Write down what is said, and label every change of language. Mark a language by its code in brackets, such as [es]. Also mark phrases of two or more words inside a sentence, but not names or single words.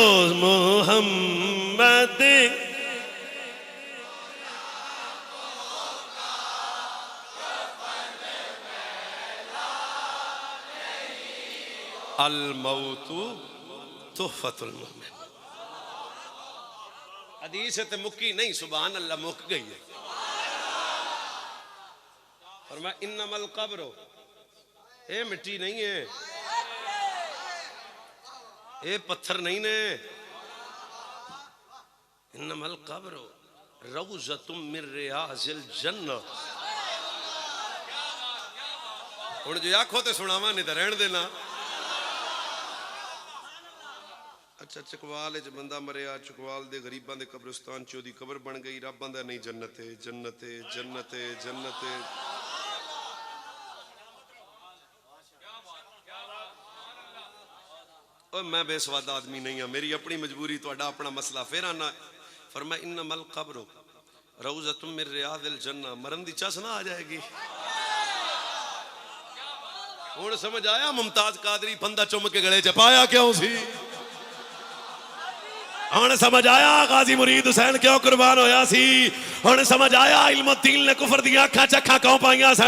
[ar] محمد الموت تحفة المؤمن. [pa] حدیث تے مکی نہیں, [ar] سبحان الله [pa] مک گئی ہے. فرمایا [ar] إنما القبر, [pa] ایہ مٹی نہیں ہے، ایہ پتھر نہیں نے. [ar] إنما القبر روضة من رياض الجنة. [pa] ہݨ جو آکھو تے سناواں، نہیں تو رہن دینا. اچھا چکوال چ بندہ مریا، چکوال دے غریباں دے قبرستان چ اوہدی قبر بن گئی. رب آندا نہیں، جنت ہے جنت ہے جنت ہے جنت ہے. اور میں بےسوادا آدمی نہیں ہاں، میری اپنی مجبوری، تہاڈا اپنا مسئلہ. فیر آنا فرمایا [ar] إنما القبر روضة من رياض الجنة. [pa] مرن دی چس نہ آ جائے گی. ہݨ سمجھ آیا ممتاز قادری پھندا چم کے گلے چ پایا کیوں سی? ہݨ سمجھ آیا غازی مرید حسین کیوں قربان ہویا سی? ہݨ سمجھ آیا علم دین نے کفر دی اکھاں چ اکھاں کیوں پائیاں سن?